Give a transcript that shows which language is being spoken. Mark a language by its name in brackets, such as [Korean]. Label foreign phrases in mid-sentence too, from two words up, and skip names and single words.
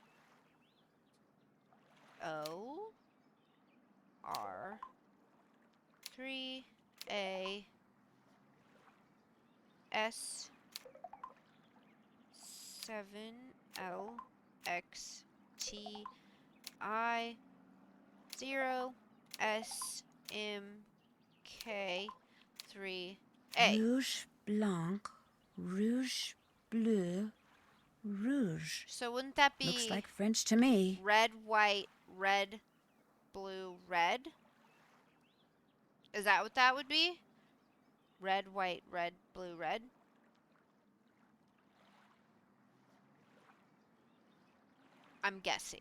[French] O R 3 A S 7 L X T I 0 S M K 3 A. Rouge, blanc, rouge, bleu, rouge. [English] So wouldn't that be Looks like French to me. red, white, red, blue, red? Is that what that would be? Red, white, red, blue, red? I'm guessing.